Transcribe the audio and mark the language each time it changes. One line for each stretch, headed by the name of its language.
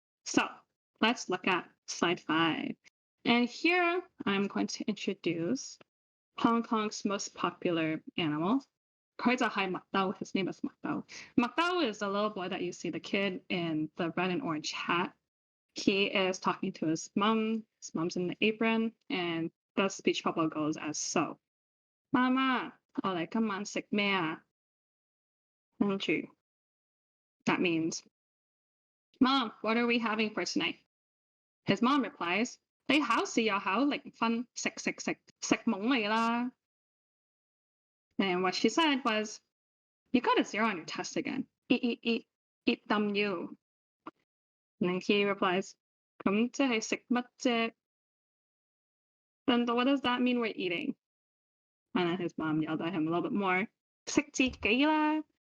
English: So let's look at slide 5. And here I'm going to introduce Hong Kong's most popular animal. His name is Macdao. Macdao is the little boy that you see, the kid in the red and orange hat. He is talking to his mom. His mom's in the apron, and the speech bubble goes as so.
Cantonese: Mama, 我哋今晚食咩啊?
English: That means, Mom, what are we having for tonight? His mom replies,
Cantonese: 你考試又考零分，食懵你啦.
English: And what she said was, you got a 0 on your test again. Eat dumb you. And then he replies,
Cantonese: 咁即係食乜啫?
English: Then what does that mean we're eating? And then his mom yelled at him a little bit more,
Cantonese: 食自己啦.